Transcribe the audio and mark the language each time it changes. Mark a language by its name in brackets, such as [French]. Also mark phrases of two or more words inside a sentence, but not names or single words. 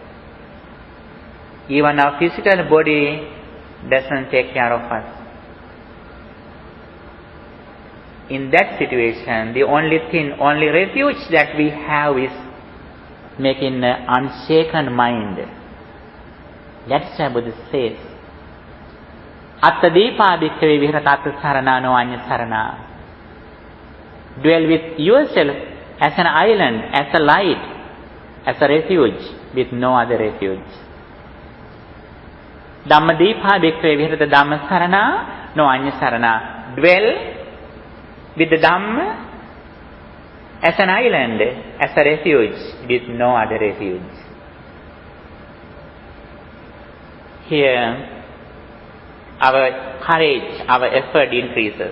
[English] Even our physical body doesn't take care of us. In that situation, the only refuge that we have is making an unshaken mind. That's why Buddha says, [Pali] Atta deepa bhikkhave viharata sarana no anya sarana. [English] Dwell with yourself as an island, as a light, as a refuge, with no other refuge. [Pali] Dhamma deepa bhikkhave viharata dhamma sarana no anya sarana. [English] Dwell with the Dhamma as an island, as a refuge, with no other refuge. Here, our courage, our effort increases.